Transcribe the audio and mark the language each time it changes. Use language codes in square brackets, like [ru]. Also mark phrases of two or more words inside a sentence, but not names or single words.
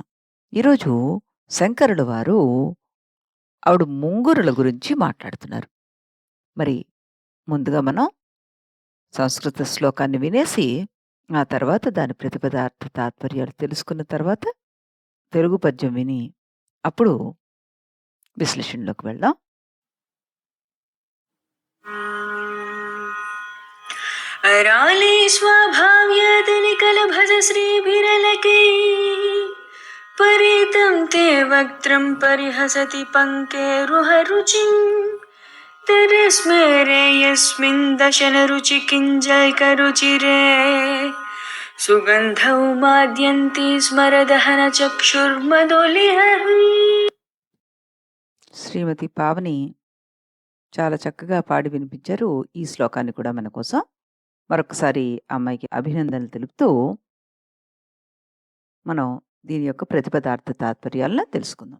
[te] ఈరోజు శంకరుల వారు ఆవిడ ముంగురుల గురించి మాట్లాడుతున్నారు. మరి ముందుగా మనం సంస్కృత శ్లోకాన్ని వినేసి, ఆ తర్వాత దాని ప్రతిపదార్థ తాత్పర్యాలు తెలుసుకున్న తర్వాత తెలుగు పద్యం విని, అప్పుడు విశ్లేషణలోకి వెళ్దాం. [sa] अराले स्वाभाव्यादनिकलभज श्रीभिरलके परितं ते वक्त्रं परिहसति पङ्केरुहरुचिं तरस्मेरे यस्मिन् दशनरुचि किञ्जल्करुचिरे सुगन्धौ माद्यन्ति स्मरदहनचक्षुर्मदोलिहः. [te] శ్రీమతి పావని చాలా చక్కగా పాడి వినిపించారు. ఈ శ్లోకాన్ని కూడా మన కోసం మరొకసారి ఆ అమ్మాయికి అభినందనలు తెలుపుతూ మనం దీని యొక్క ప్రతిపదార్థ తాత్పర్యాలను తెలుసుకుందాం.